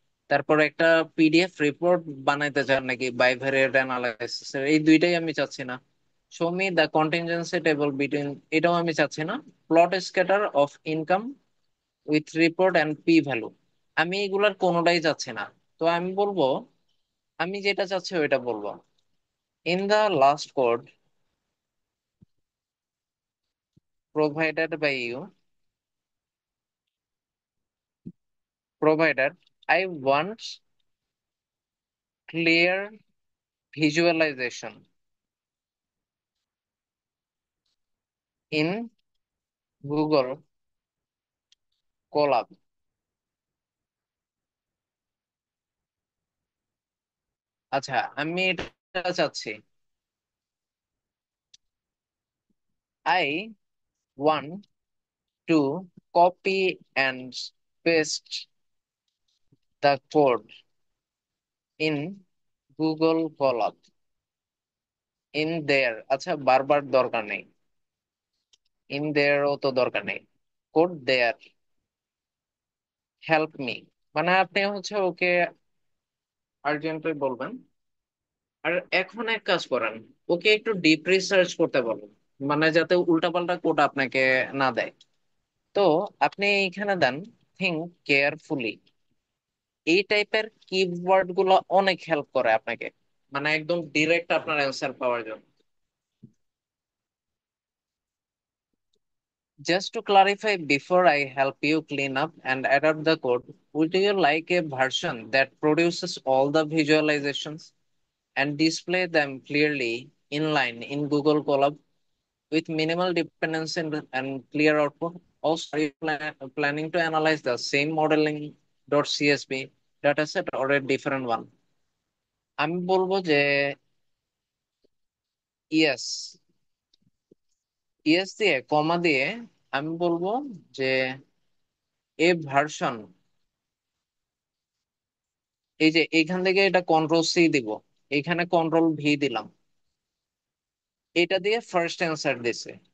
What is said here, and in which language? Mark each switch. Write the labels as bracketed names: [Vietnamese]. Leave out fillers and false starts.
[Bangla] তারপর একটা PDF report বানাইতে চান নাকি বাইভেরিয়েট অ্যানালাইসিস? এই দুইটাই আমি চাচ্ছি না। [English] show me the contingency table between, [Bangla] এটাও আমি চাচ্ছি না। [English] plot scatter of income with report and p value, [Bangla] আমি এগুলার কোনোটাই চাচ্ছি না। তো আমি বলবো আমি যেটা চাচ্ছি ওইটা বলবো। [English] In the last code provided by you provided, I want clear visualization in Google Colab. [Bangla] আচ্ছা, আমি এটা চাচ্ছি। [English] I want to copy and paste the code in Google Colab. In there, [Bangla] আচ্ছা বারবার দরকার নেই, [English] in there [Bangla] ও তো দরকার নেই, [English] code there, help me। [Bangla] মানে আপনি হচ্ছে ওকে আর্জেন্টলি বলবেন। আর এখন এক কাজ করেন, ওকে একটু ডিপ রিসার্চ করতে বলেন। মানে যাতে উল্টাপাল্টা কোড আপনাকে না দেয়। তো আপনি এখানে দেন [English] Think carefully. [Bangla] এই টাইপের কিওয়ার্ড গুলো অনেক হেল্প করে আপনাকে, মানে একদম ডিরেক্ট আপনার অ্যান্সার পাওয়ার জন্য। [English] Just to clarify before I help you clean up and adapt the code, would you like a version that produces all the visualizations and display them clearly inline in Google Colab with minimal dependency and clear output? Also, are you planning to analyze the same modeling.csv dataset or a different one? [Bangla] আমি বলবো যে yes, yes দিয়ে কমা দিয়ে আমি বলবো যে এ version, এই যে এইখান থেকে এটা কন্ট্রোল C দিব, এখানে কন্ট্রোল V দিলাম, এটা দিয়ে ফার্স্ট অ্যান্সার দিছে।